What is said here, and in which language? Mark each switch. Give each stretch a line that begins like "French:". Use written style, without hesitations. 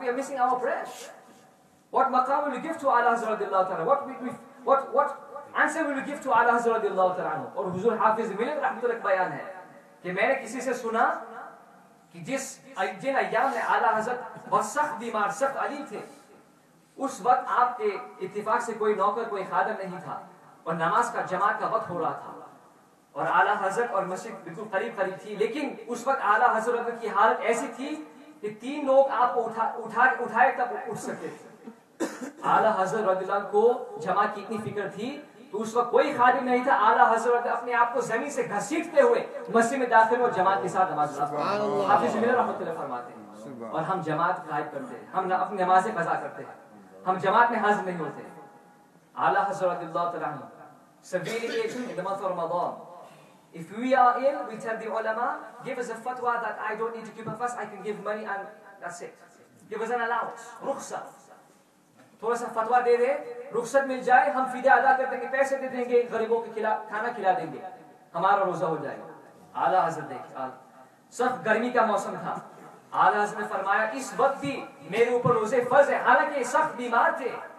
English: We are missing our prayers. What maqam will we give to Allah Hazrat? What answer will we give to Allah Hazrat?
Urdu: Or Huzur Hafiz Milad Rahmatullah bayan hai کہ میں نے کسی سے سنا کہ جن ایام میں اعلیٰ حضرت بہت سخت بیمار سخت علیم تھے، اس وقت آپ کے اتفاق سے کوئی نوکر کوئی خادم نہیں تھا اور نماز کا جماعت کا وقت ہو رہا تھا اور اعلیٰ حضرت اور مسجد بالکل قریب تھی، لیکن اس وقت اعلیٰ حضرت کی حالت ایسی تھی کہ 3 لوگ آپ کو اٹھائے تب اٹھ سکتے تھے. اعلیٰ حضرت رضی اللہ عنہ کو جماعت کی اتنی فکر تھی تو اس وقت کوئی خادم نہیں تھا. اعلیٰ حضرت اپنے آپ کو زمین سے گھسیٹتے ہوئے مسجد میں داخل اور جماعت کے ساتھ نماز پڑھتے ہیں. حافظ ملر رحمۃ اللہ فرماتے ہیں اور ہم جماعت غائب کرتے ہیں، ہم اپنی نمازیں قضا کرتے ہیں، ہم جماعت میں حاضر نہیں ہوتے. اعلیٰ حضرت اللہ تعالیٰ عنہ
English: severely ill in the month of Ramadan. If we are ill, we tell the ulama, give us a fatwa that I don't need to keep a fast, I can give money and that's it. Give us an allowance, rukhsa.
Urdu: تھوڑا سا فتوا دے دے، رخصت مل جائے، ہم فدیہ ادا کر دیں گے، پیسے دے دیں گے، غریبوں کو کھانا کھلا دیں گے، ہمارا روزہ ہو جائے گا. اعلیٰ حضرت دیکھیں، سخت گرمی کا موسم تھا. اعلیٰ حضرت نے فرمایا اس وقت بھی میرے اوپر روزے فرض ہے، حالانکہ یہ سخت بیمار تھے.